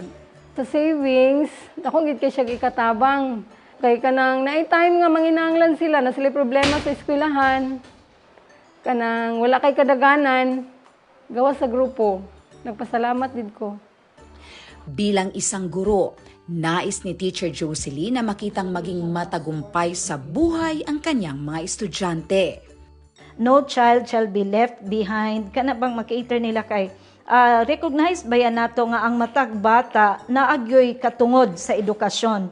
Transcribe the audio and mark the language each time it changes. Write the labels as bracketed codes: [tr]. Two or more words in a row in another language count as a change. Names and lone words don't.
[ceb] Sa savings, ako gid kay siya ikatabang. Kay kanang na-time nga manginahanglan sila na sila problema sa eskwelahan. Kanang wala kay kadaganan, gawa sa grupo. Nagpasalamat din ko. [tl] Bilang isang guro, nais ni Teacher Jocelyn na makitang maging matagumpay sa buhay ang kanyang mga estudyante. [en] No child shall be left behind. [ceb] Kana bang makater nila kay recognize bayan nato nga ang matag bata naagyoy katungod sa edukasyon.